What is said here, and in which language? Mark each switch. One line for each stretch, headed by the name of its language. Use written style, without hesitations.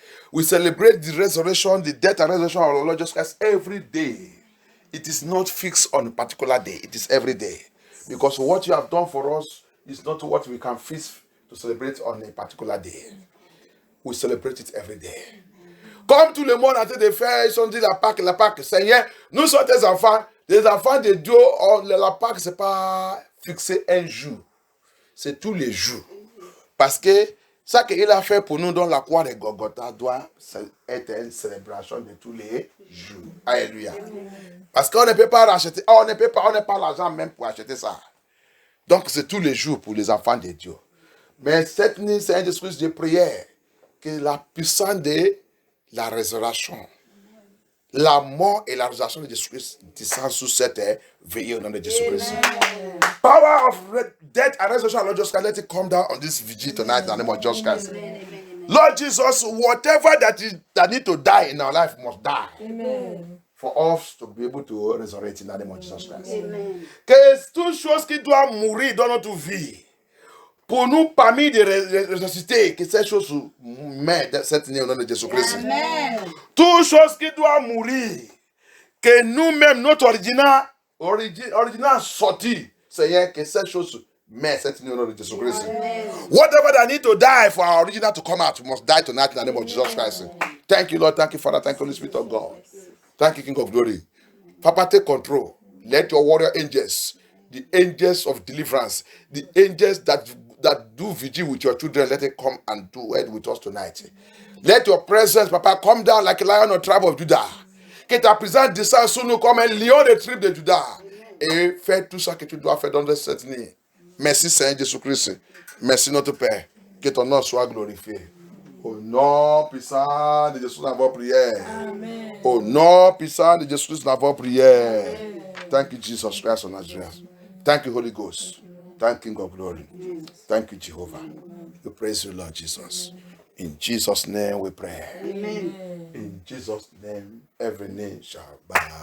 English: We celebrate the resurrection, the death and resurrection of our Lord Jesus Christ every day. It is not fixed on a particular day. It is every day. Because what you have done for us is not what we can fix to celebrate on a particular day. We celebrate it every day.
French: Comme tout le monde a été de faire, ils sont dit la Pâque, Seigneur, nous sommes des enfants de Dieu, la Pâque, c'est pas fixé un jour, c'est tous les jours. Parce que ça qu'il a fait pour nous dans la croix de Golgotha doit être une célébration de tous les jours. Alléluia. Parce qu'on ne peut pas racheter, on n'a pas l'argent même pour acheter ça. Donc c'est tous les jours pour les enfants de Dieu. Mais cette nuit, c'est un discours de prière que la puissance de la résurrection, la mort et la résurrection de Jésus-Christ descendent sous cette veillée au nom de Jésus-Christ.
English: Power of death and resurrection, Lord Jesus Christ, let it come down on this vigil tonight in the name of Jesus Christ. Lord Jesus, whatever that need to die in our life must die. Amen. For us to be able to resurrect in the name of Jesus Christ. Amen.
French: Que toute chose qui doit mourir dans notre vie, pour nous parmi de ressusciter, que cette chose meurt cette nuit au nom de Jésus-Christ. Amen. Toute chose qui doit mourir, que nous-mêmes, notre original sorti, Seigneur, que cette chose meurt cette nuit au nom de Jésus-Christ.
English: Whatever that need to die for our original to come out, must die tonight in the name of Jesus Christ. Thank you, Lord. Thank you, Father. Thank you, Holy Spirit of God. Thank you, King of Glory. Papa, take control. Let your warrior angels, the angels of deliverance, the angels that do vigil with your children, let it come and do it with us tonight. Let your presence, Papa, come down like a lion of the tribe of Judah.
French: Que ta présence descende sur nous comme un lion de tribe de Judah. Et fais tout ça que tu dois faire dans cette nuit. Merci, Seigneur Jésus-Christ. Merci, notre Père. Que ton nom soit glorifié. Au nom puissant de Jésus, nous avons prié. Amen. Au nom puissant de Jésus, nous avons prié.
English: Thank you, Jesus Christ of Nazareth. Thank you, Holy Ghost. Thank you, King of Glory. Thank you, Jehovah. We praise you, Lord Jesus. In Jesus' name we pray. Amen. In Jesus' name, every knee shall bow.